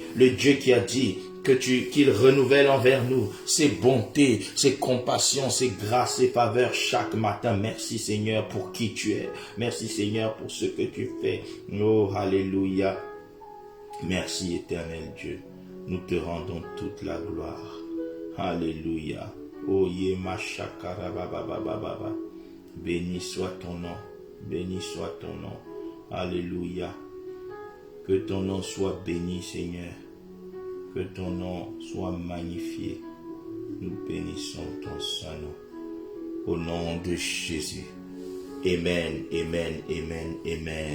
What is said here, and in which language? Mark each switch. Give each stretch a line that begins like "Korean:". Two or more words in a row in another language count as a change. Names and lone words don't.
French: Le Dieu qui a dit qu'il renouvelle envers nous ses bontés, ses compassions, ses grâces, ses faveurs chaque matin. Merci Seigneur pour qui tu es. Merci Seigneur pour ce que tu fais. Oh, alléluia. Merci éternel Dieu. Nous te rendons toute la gloire. Alléluia. Oye machakara baba baba baba. Béni soit ton nom. Béni soit ton nom. Alléluia. Que ton nom soit béni, Seigneur. Que ton nom soit magnifié. Nous bénissons ton saint nom. Au nom de Jésus. Amen, amen, amen, amen.